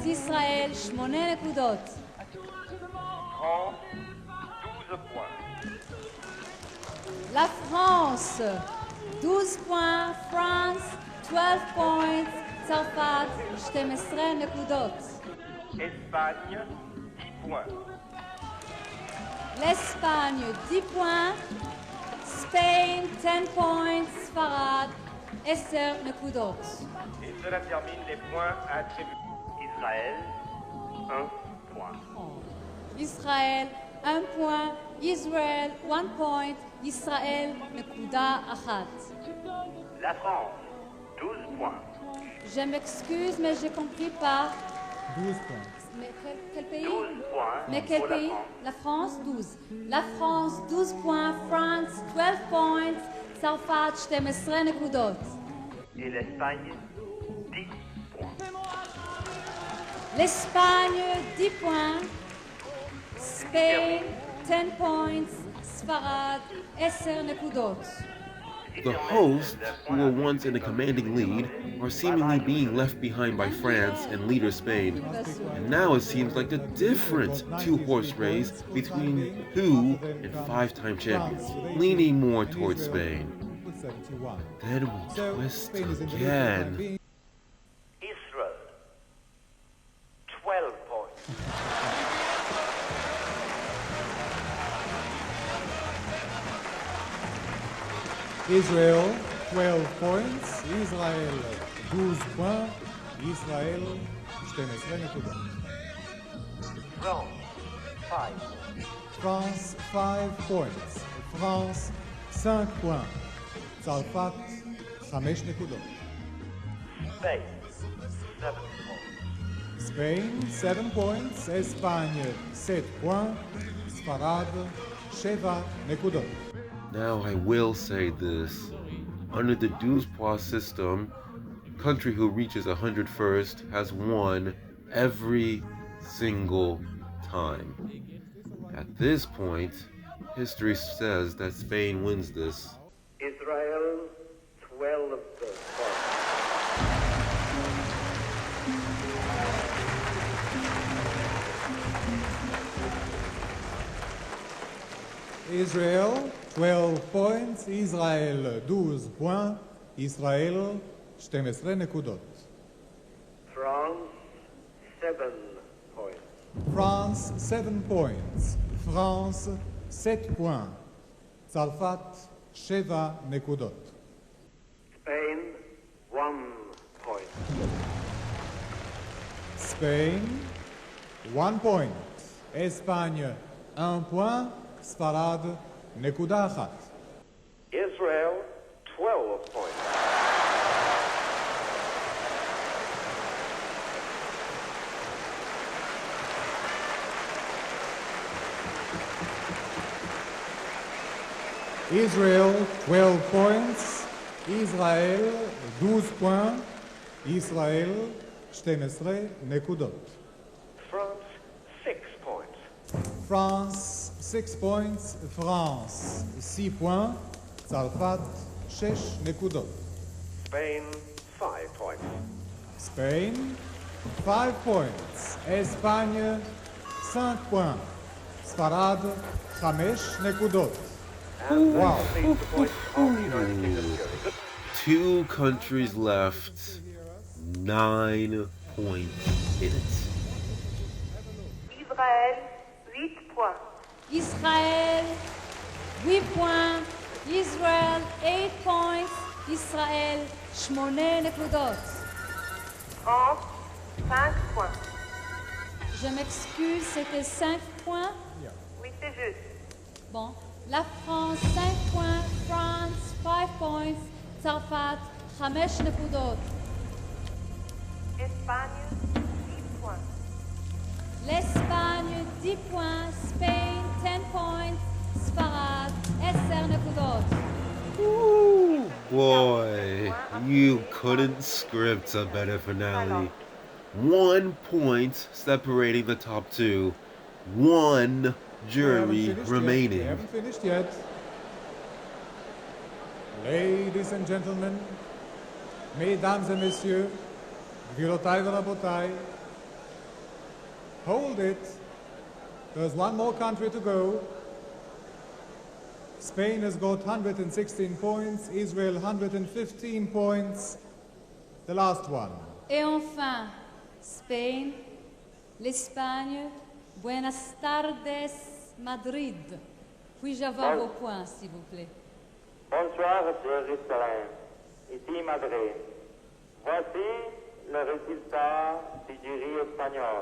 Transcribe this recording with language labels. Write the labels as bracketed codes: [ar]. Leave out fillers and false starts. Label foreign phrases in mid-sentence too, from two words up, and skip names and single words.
[he] ישראל, 8 נקודות. [fr] France, 12 points. La France, 12 points. France, 12 points, [he] צרפת 12 נקודות. [fr] Espagne, 10 points. L'Espagne 10 points, Spain 10 points, [he] ספרד 10 נקודות. [fr] Et cela termine les points attribués. Israël, 1 point. [en] ישראל 1 point, Israel 1 point, [he] ישראל נקודה אחת. [fr] La France, 12 points. Je m'excuse, mais je compris pas. 12 points. Mais quel pays? 12 points Mais quel pour la pays? France. La France 12. La France 12 points, France 12 points, [he] צרפת 12 נקודות. [fr] Et l'Espagne, 10 points. L'Espagne 10 points, Spain 10 points, [he] ספרד 10 נקודות. [en] The hosts, who were once in a commanding lead, are seemingly being left behind by France and leader Spain. And now it seems like a different two-horse race between 2 and 5-time champions, leaning more towards Spain. 71. Then we So twist Spain is in the lead, again. being [fr] Israël, 12 points. [en] Israel 12 points, Israël 12 points, Israël 12 נקודות. [fr] France, 5. France 5 points, France 5 points, [he] צרפת 5 נקודות. [en] Spain, 7 points. Spain 7 points, Espagne 7 points, [he] ספרד 7 נקודות. [en] Now I will say this. Under the 12 points system, the country who reaches 100 first has won every single time. At this point, history says that Spain wins this. [fr] Israël, 12 points. [en] Israel 12 points, Israël 12 points, Israël 12 נקודות. [fr] France, 7 points. France 7 points, France 7 points, [he] צרפת 7 נקודות. [en] Spain, 1 point. Spain 1 point, Espagne 1 point, [he] ספרד נקודה אחת. [en] Israel, 12 points. Israel 12 points, Israël 12 points, [he] ישראל 12 נקודות. [en] France, 6 points. France 6 points, France 6 points, [he] צרפת 6 נקודות. [en] Spain, 5 points. Spain 5 points, Espagne 5 points, [he] ספרד 5 נקודות. [en] And that Wow. completes the points of the United Kingdom jury. 2 countries left, 9 points in it. [fr] Israël, 8 points. Israël 8 points, Israel 8 points, [he] ישראל 8 נקודות. [fr] France, 5 points. Je m'excuse, c'était 5 points. Oui, c'est juste. Bon, la France 5 points, France 5 points, [he] צרפת 5 נקודות. [fr] Espagne, 10 points. l'Espagne 10 points, Spain 10 points, [he] ספרד 10 נקודות. [en] Boy, you couldn't script a better finale. 1 point separating the top 2. 1 jury We remaining. haven't finished yet. Ladies and gentlemen, [fr] mesdames et messieurs, [he] גבירותיי ורבותיי, [en] hold it. There's one more country to go. Spain has got 116 points, Israel 115 points, the last one. [fr] Et enfin, Spain, l'Espagne, [es] Buenas tardes, [fr] Madrid. Puis-je avoir vos points, s'il vous plaît? Bonsoir, Jérusalem. Ici Madrid. Voici le résultat du jury espagnol.